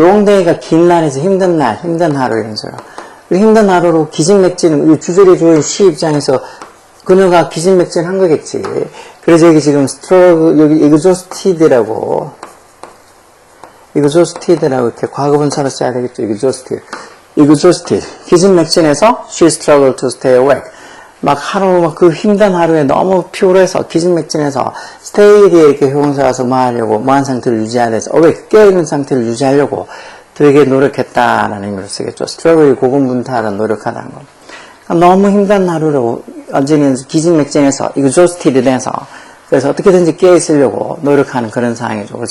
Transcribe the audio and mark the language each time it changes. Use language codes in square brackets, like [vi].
[ko] long day가 긴 날에서 힘든 날, 힘든 하루 이런 소리야. 힘든 하루로 기진맥진은 이 주절이 주어진 시 입장에서 그녀가 기진맥진한 거겠지. 그래서 여기 지금 struggle 여기 exhausted라고 이렇게 과거분사로 써야 되겠죠. [en] exhausted. [ko] 기진맥진해서 [en] she struggled to stay awake. [ko] 막 그 힘든 하루에 너무 피곤해서 기진맥진해서 stay 뒤에 이렇게 형용사와서 뭐 하려고 뭐한 상태를 유지해야 돼서 awake 깨어있는 상태를 유지하려고 되게 노력했다라는 의미로 쓰겠죠. struggle이 고군분투하다 노력하다는 거. 너무 힘든 하루로 완전히 기진맥진해서 exhausted 돼서 그래서 어떻게든지 깨어있으려고 노력하는 그런 상황이죠.